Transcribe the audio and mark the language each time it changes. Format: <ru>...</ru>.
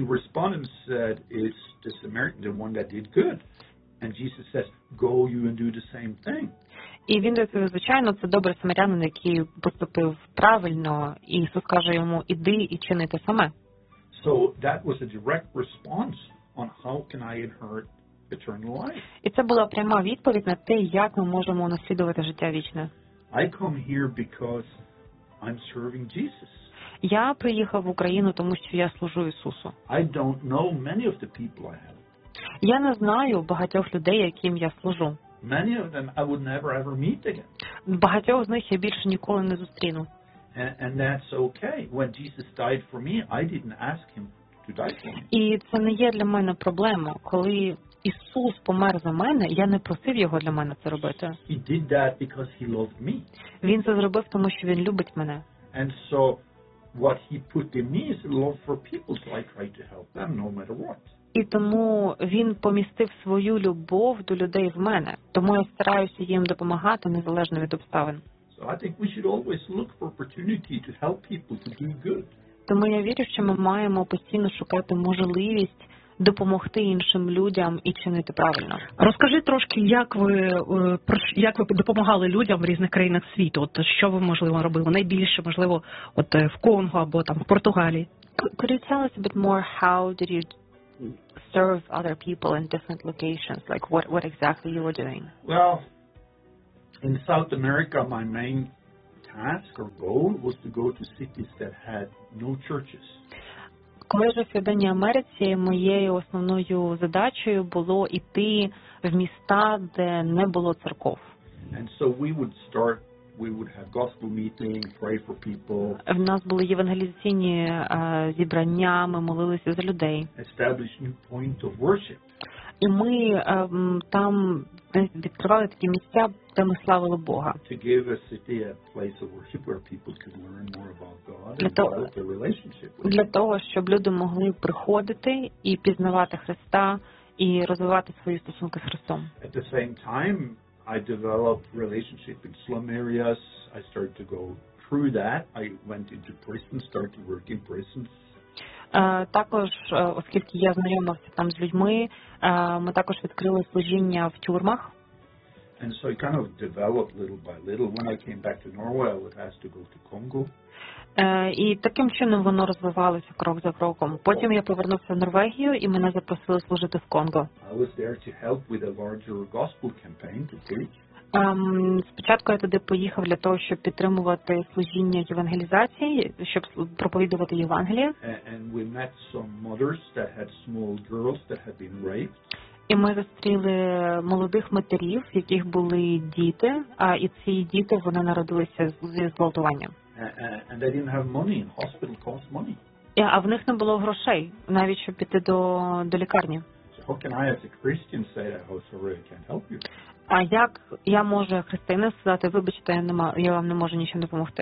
<en>And he responded and said, it's the Samaritan, the one that did good. And Jesus says, go you and do the same thing.</en> <uk>І він каже, звичайно, це добрий самарянин, який поступив правильно. І Ісус каже йому, іди і чини те саме.</uk> <en>So that was a direct response on how can I inherit eternal life.</en> <uk>І це була пряма відповідь на те, як ми можемо унаслідувати життя вічне.</uk> <en>I come here because I'm serving Jesus.</en> <uk>Я приїхав в Україну, тому що я служу Ісусу.</uk> <en>I don't know many of the people I have.</en> <uk>Я не знаю багатьох людей, яким я служу.</uk> <en>Many of them I would never ever meet again.</en> <uk>Багатьох з них я більше ніколи не зустріну.</uk> <en>And that's okay. When Jesus died for me, I didn't ask him to die for me.</en> <uk>І це не є для мене проблема, коли Ісус помер за мене, я не просив його для мене це робити.</uk> <en>He did that because he loved me.</en> <uk>Він це зробив, тому що він любить мене.</uk> <en>And so what he put in me is love for people, so I try to help them no matter what.</en> <uk>І тому він помістив свою любов до людей в мене, тому я стараюся їм допомагати незалежно від обставин.</uk> <en>So I think we should always look for opportunity to help people to do good.</en> <uk>Тому я вірю, що ми маємо постійно шукати можливість допомогти іншим людям і чинити правильно. Розкажи трошки, як ви допомагали людям в різних країнах світу? От що ви, можливо, робили найбільше, можливо, от в Конго або там в Португалії?</uk> <en>Could you tell us a bit more how did you serve other people in different locations? Like what exactly you were doing? Well, In South America, my main task or goal was to go to cities that had no churches.</en> <uk>Коли вже в Південній Америці, моєю основною задачею було йти в міста, де не було церков.</uk> <en>And so we would start, we would have gospel meeting, pray for people.</en> <uk>В нас були євангелізаційні зібрання, ми молилися за людей.</uk> <en>Establish new point of worship.</en> <uk>І ми там відкривали такі місця, де ми славили Бога.</uk> <en>To give a city a place of worship where people could learn more about God and develop a relationship with Him.</en> <uk>Для того, щоб люди могли приходити і пізнавати Христа і розвивати свої стосунки з Христом.</uk> <en>At the same time, I developed relationship in slum areas. I started to go through that. I went into prisons, started to work in prisons.</en> <uk>Також, оскільки я знайомився там з людьми, ми також відкрили служіння в тюрмах.</uk> <en>And so it kind of developed little by little. When I came back to Norway, I was asked to go to Congo.</en> <uk>І таким чином воно розвивалося крок за кроком. Потім я повернувся в Норвегію, і мене запросили служити в Конго.</uk> <en>I was there to help with a larger gospel campaign to preach.</en> <uk>Спочатку я туди поїхав для того, щоб підтримувати служіння євангелізації, щоб проповідувати Євангеліє.</uk> <en>And we met some mothers that had small girls that had been raped.</en> <uk>І ми зустріли молодих матерів, в яких були діти, і ці діти, вони народилися зі зґвалтуванням.</uk> <en>And they didn't have money. Hospital costs money.</en> <uk>Yeah, а в них не було грошей, навіть щоб піти до лікарні.</uk> <en>So how can I as a Christian say that, oh, sorry, I can't help you?</en> <uk>А як я можу християнина сказати, вибачте, я вам не можу нічим допомогти?</uk>